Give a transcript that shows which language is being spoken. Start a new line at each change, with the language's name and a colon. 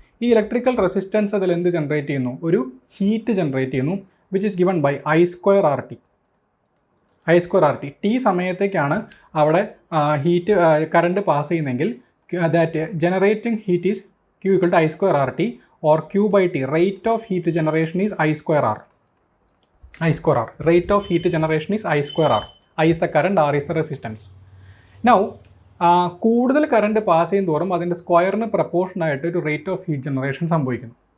Malayalam: ഈ electrical resistance അതിൽ എന്ത് ജനറേറ്റ് ചെയ്യുന്നു, ഒരു ഹീറ്റ് ജനറേറ്റ് ചെയ്യുന്നു,
English: Which is given by I²RT.
Malayalam: T സമയത്തേക്കാണ് അവിടെ ഹീറ്റ് കറണ്ട് പാസ് ചെയ്യുന്നതെങ്കിൽ
English: That generating heat is Q = I²RT or Q/T. Rate of heat generation is I²R. Rate of heat generation is I²R. I is the current, R is the resistance.
Malayalam: Now കൂടുതൽ current pass ചെയ്യും തോറും അതിൻ്റെ സ്ക്വയറിന് പ്രപ്പോർഷനായിട്ട് ഒരു rate of heat generation സംഭവിക്കുന്നു.